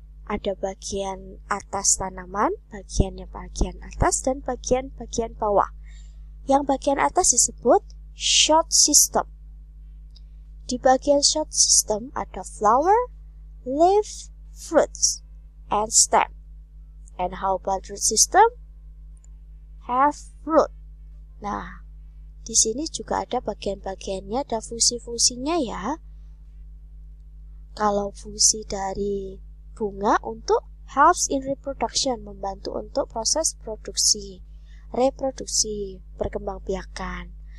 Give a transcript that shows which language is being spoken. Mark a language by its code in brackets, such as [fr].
[id] Ada bagian atas tanaman, bagian atas dan bagian bawah. Yang bagian atas disebut shoot system. Di bagian [en] shoot system ada flower, leaf, fruits, and stem. And how about root system? Have root. [id] Nah, di sini juga ada bagian-bagiannya, ada fungsi-fungsinya ya. Kalau fungsi dari bunga untuk [en] helps in reproduction, [id] membantu untuk proses produksi, reproduksi, berkembangbiakan.